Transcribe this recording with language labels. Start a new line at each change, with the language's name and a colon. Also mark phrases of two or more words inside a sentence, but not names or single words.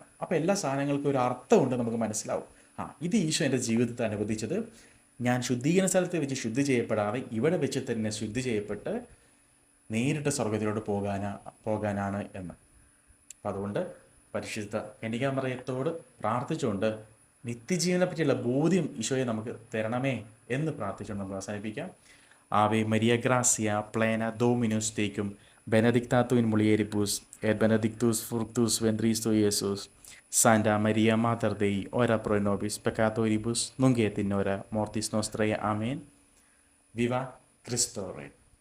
Malayalam: അപ്പോൾ എല്ലാ സാധനങ്ങൾക്കും ഒരു അർത്ഥമുണ്ട്, നമുക്ക് മനസ്സിലാവും. ഇത് ഈശോ എൻ്റെ ജീവിതത്തെ അനുവദിച്ചത് ഞാൻ ശുദ്ധീകരണ സ്ഥലത്ത് വെച്ച് ശുദ്ധി ചെയ്യപ്പെടാതെ ഇവിടെ വെച്ച് തന്നെ ശുദ്ധി ചെയ്യപ്പെട്ട് നേരിട്ട് സ്വർഗത്തിലോട്ട് പോകാനാണ് എന്ന്. അപ്പം അതുകൊണ്ട് പരിശുദ്ധ കന്യകാമറിയത്തോട് പ്രാർത്ഥിച്ചുകൊണ്ട് നിത്യജീവനെ പറ്റിയുള്ള ബോധ്യം ഈശോയെ നമുക്ക് തരണമേ എന്ന് പ്രാർത്ഥിച്ചുകൊണ്ട് നമുക്ക് അവസാനിപ്പിക്കാം.
Latin: Ave Maria gratia plena Dominus tecum benedicta tu in mulieribus et benedictus fructus ventris tui, Iesus. Santa Maria Mater Dei, ora pro nobis peccatoribus, nunc et in hora mortis nostrae.
Spanish: Amen. Viva Cristo Rey.